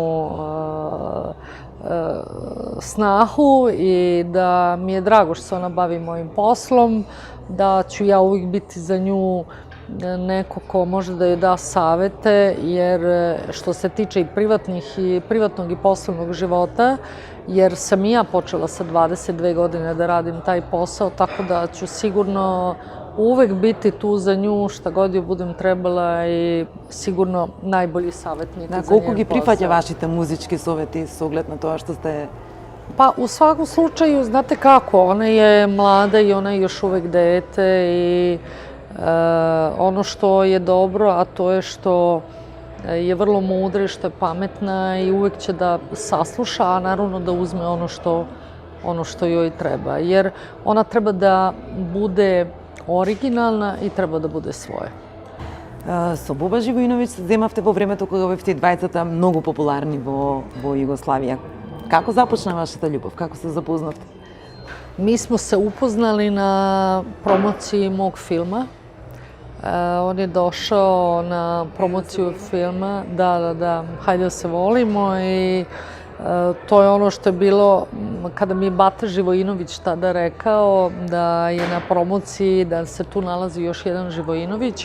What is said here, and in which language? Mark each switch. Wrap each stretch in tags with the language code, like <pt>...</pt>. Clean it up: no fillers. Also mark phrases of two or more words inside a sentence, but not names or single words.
<sr>snahu i da mi je drago što se ona bavi mojim poslom, da ću ja uvijek biti za nju neko ko može da joj da savete, jer što se tiče i privatnog i poslovnog života, jer sam i ja počela sa 22 godine da radim taj posao, tako da ću sigurno uvek biti tu za nju, šta god joj budem trebala i sigurno najbolji savjetnik za njen posao.</sr> <mk>Колку ги прифаќа вашите музички совети со оглед на тоа што сте...</mk> <sr>Pa u svakom slučaju, znate kako, ona je mlada i ona je još uvek dete i ono što je dobro, a to je što je vrlo mudra i što je pametna i uvek će da sasluša, a naravno da uzme ono što joj treba. Jer ona treba da bude originalna i treba da bude svoje.</sr> <mk>Со Боба Живоиновиќ земавте во времето кога бевте двајцата многу популарни во Југославија. Како започна вашата љубов? Како се запознавте?</mk> <sr>Mi smo se upoznali na promociji mog filma. On je došao na promociju filma, da, hajde da se volimo i To je ono što je bilo kada mi je Bata Živojinović tada rekao da je na promociji, da se tu nalazi još jedan Živojinović.</sr>